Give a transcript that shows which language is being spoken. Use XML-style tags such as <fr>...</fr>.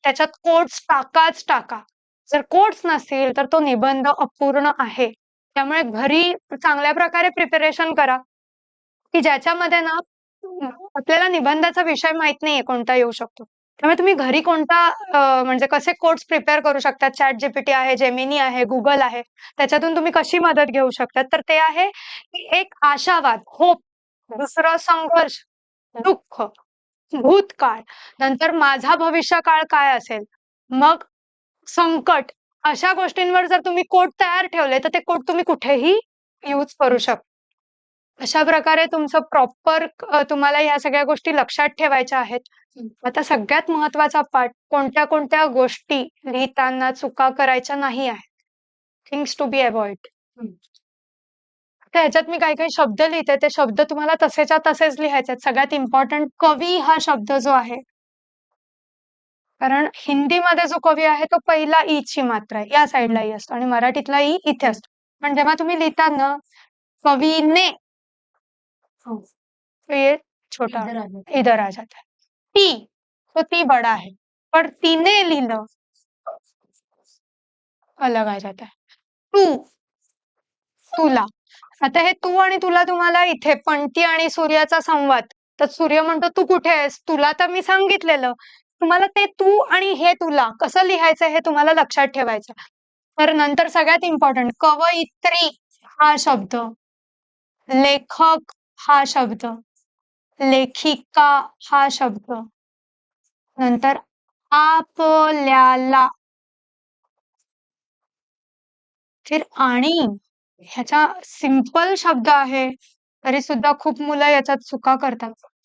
<mr>त्याच्यात कोट्स टाकाच टाका. जर कोट्स नसतील, तर तो निबंध अपूर्ण आहे. त्यामुळे घरी चांगल्या प्रकारे प्रिपरेशन करा, की ज्याच्यामध्ये ना आपल्याला निबंधाचा विषय माहीत नाहीये कोणता येऊ शकतो. त्यामुळे तुम्ही घरी कोणता म्हणजे कसे कोट्स प्रिपेअर करू शकता. ChatGPT आहे, Gemini आहे, Google आहे. त्याच्यातून तुम्ही कशी मदत घेऊ शकता. तर ते आहे, की एक आशावाद, होप, दुसरं संघर्ष, दुःख, भूतकाळ, नंतर माझा भविष्यकाळ काय असेल, मग संकट. अशा गोष्टींवर जर तुम्ही कोट तयार ठेवले, तर ते कोट तुम्ही कुठेही यूज करू शकता. अशा प्रकारे तुमचं प्रॉपर तुम्हाला ह्या सगळ्या गोष्टी लक्षात ठेवायच्या आहेत. आता सगळ्यात महत्वाचा पार्ट, कोणत्या कोणत्या गोष्टी लिहिताना चुका करायच्या नाही आहेत. Things to be avoid. तर ह्याच्यात मी काही काही शब्द लिहिते, ते शब्द तुम्हाला तसेच्या तसेच लिहायचे आहेत. सगळ्यात इम्पॉर्टंट कवी हा शब्द जो आहे, कारण हिंदीमध्ये जो कवी आहे तो पहिला ई ची मात्रा आहे, या साईडला ई असतो आणि मराठीतला ई इथे असतो. पण जेव्हा तुम्ही लिहिता ना</mr> <hi>कवीने, तो ये छोटा इधर आ जाता है. ती, तो ती बड़ा है, पर</hi> <mr>तिने लिहिलं</mr> <hi>अलग आ जाता है.</hi> <mr>तू, तुला. आता हे तू आणि तुला तुम्हाला इथे पणती आणि सूर्याचा संवाद, तर सूर्य म्हणतो तू कुठे आहेस, तुला तर मी सांगितलेलं. तुम्हाला ते तू आणि हे तुला कसं लिहायचं हे तुम्हाला लक्षात ठेवायचं. तर नंतर सगळ्यात इम्पॉर्टंट कवयित्री हा शब्द, लेखक हा शब्द, लेखिका हा शब्द, नंतर आपल्याला, फिर आणि ह्याचा सिंपल शब्द आहे तरी सुद्धा खूप मुलं याच्यात चुका करतात.</mr>